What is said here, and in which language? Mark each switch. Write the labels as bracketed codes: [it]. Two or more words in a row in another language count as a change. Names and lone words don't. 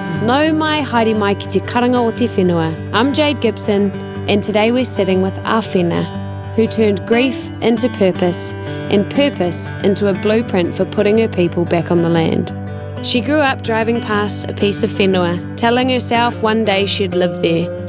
[mi] Nau mai haere mai ki te karanga o te whenua. [en] I'm Jade Gibson, and today we're sitting with Āwhina, who turned grief into purpose and purpose into a blueprint for putting her people back on the land. She grew up driving past a piece of whenua, telling herself one day she'd live there.